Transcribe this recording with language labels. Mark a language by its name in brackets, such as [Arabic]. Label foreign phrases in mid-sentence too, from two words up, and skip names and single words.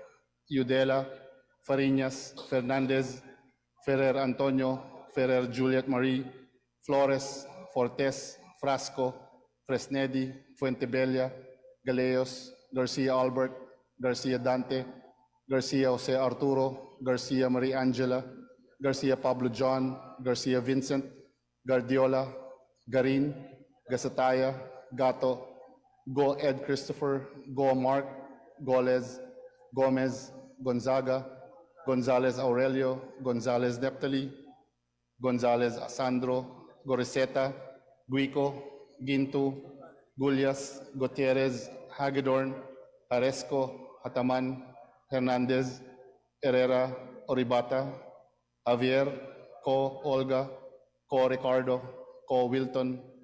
[English] Udela, Fariñas, Fernandez, Ferrer Antonio, Ferrer Juliet Marie, Flores, Fortes, Frasco, Fresnedi, Fuentebella, Galeos, Garcia Albert, Garcia Dante, Garcia Jose Arturo, Garcia Maria Angela, Garcia Pablo John, Garcia Vincent, Guardiola, Garin, Gasataya, Gato, Go Ed Christopher, Go Mark, Goles, Gomez, Gonzaga, Gonzalez Aurelio, Gonzalez Neptali, Gonzalez Sandro, Goriseta, Guico, Gintu, Gulyas, Gutierrez, Hagedorn, Aresco, Hataman, Hernandez, Herrera, Oribata, Javier, Ko Olga, Ko Ricardo, Ko Wilton,